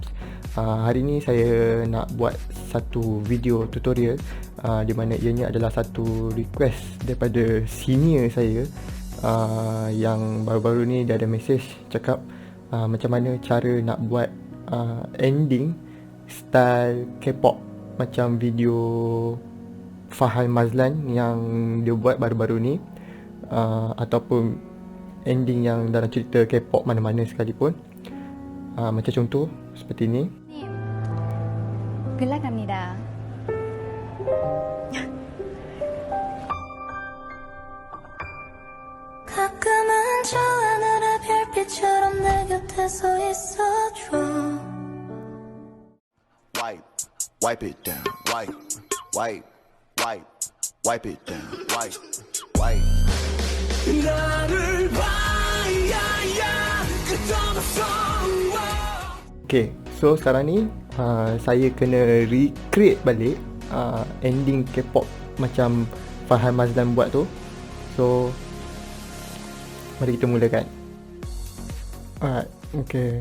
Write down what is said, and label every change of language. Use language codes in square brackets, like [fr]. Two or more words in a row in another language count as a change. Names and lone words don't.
[ms] Hari ni saya nak buat satu [en] video tutorial [ms] di mana ianya adalah satu request daripada senior saya yang baru-baru ni dia ada message cakap macam mana cara nak buat [en] ending style [ms] K-pop macam video Fahal Mazlan yang dia buat baru-baru ni. Ataupun ending yang dalam cerita K-pop mana-mana sekalipun. Macam contoh seperti ni. [ko] 글라 갑니다. 가끔은 저 하늘의 별빛처럼 내 곁에 서 있어줘. [en] Wipe it down. Wipe it down. Wipe. [ko] 나를 봐야야 끝없어. [en] Okay, so [ms] sekarang ni saya kena recreate balik ending K-pop macam Fahal Mazlan buat tu. So mari kita mulakan. [en] Alright, okay.